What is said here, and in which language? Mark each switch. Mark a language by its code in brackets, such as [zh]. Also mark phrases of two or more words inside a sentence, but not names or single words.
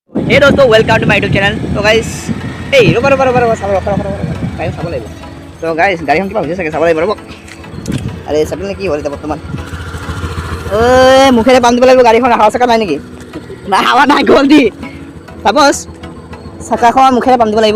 [en] Hey दोस्तों, welcome to my YouTube channel. [as] तो गाइस এই ৰবা চাব লাগিব। তো গাইস গাড়ীখন কিবা হৈছে চাগে, চাব লাগিব ৰব। আৰে চাবিল নে কি হ'ল এতিয়া বৰ্তমান? মুখেৰে বান্ধ দিব লাগিব গাড়ীখন, হাৱা চাকা নাই নেকি? নাই, হাৱা নাই, গ'ল দি চাপোজ চাকাখন মুখেৰে বান্ধিব লাগিব।